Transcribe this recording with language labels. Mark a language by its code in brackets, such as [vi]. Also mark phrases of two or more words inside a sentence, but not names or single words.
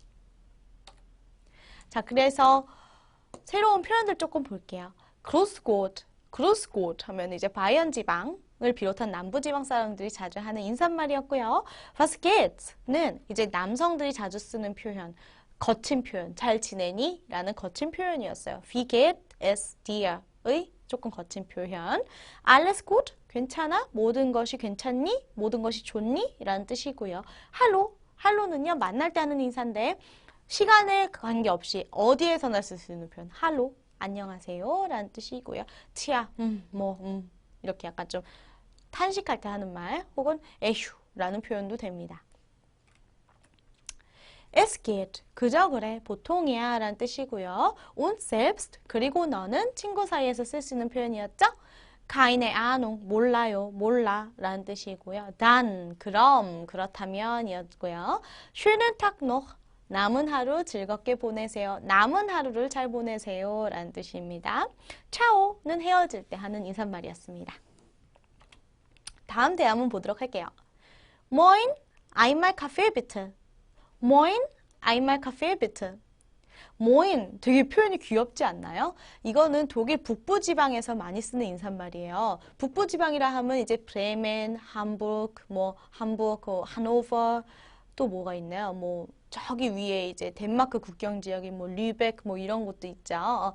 [ko] 자, 그래서 새로운 표현들 조금 볼게요. [de] Grüß Gott [ko] 하면 이제 바이언 지방을 비롯한 남부지방 사람들이 자주 하는 인사말이었고요. [de] Was geht' [ko] 는 이제 남성들이 자주 쓰는 표현, 거친 표현, 잘 지내니? 라는 거친 표현이었어요. [de] Wie geht es dir [ko] 의 조금 거친 표현. [de] Alles gut? [ko] 괜찮아? 모든 것이 괜찮니? 모든 것이 좋니? 라는 뜻이고요. 할로는요, 만날 때 하는 인사인데 시간에 관계없이 어디에서나 쓸 수 있는 표현, 할로. 안녕하세요 라는 뜻이고요. 치아, 이렇게 약간 좀 탄식할 때 하는 말 혹은 에휴 라는 표현도 됩니다. [de] Es geht, [ko] 그저 그래, 보통이야 라는 뜻이고요. [de] Und selbst, [ko] 그리고 너는 친구 사이에서 쓸 수 있는 표현이었죠. [de] keine Ahnung, [ko] 몰라요, 몰라 라는 뜻이고요. dann, 그럼, 그렇다면 이었고요. [de] schönen Tag noch, [ko] 남은 하루 즐겁게 보내세요. 남은 하루를 잘 보내세요. 라는 뜻입니다. 차오는 헤어질 때 하는 인사말이었습니다. 다음 대화 한번 보도록 할게요. [de] Moin, einmal Kaffee bitte. Moin, einmal Kaffee bitte. [ko] 모인 되게 표현이 귀엽지 않나요? 이거는 독일 북부지방에서 많이 쓰는 인사말이에요. 북부지방이라 하면 이제 브레멘, 함부르크, 하노버 또 뭐가 있나요? 뭐 저기 위에 이제 덴마크 국경 지역인 뭐 류벡 뭐 이런 곳도 있죠.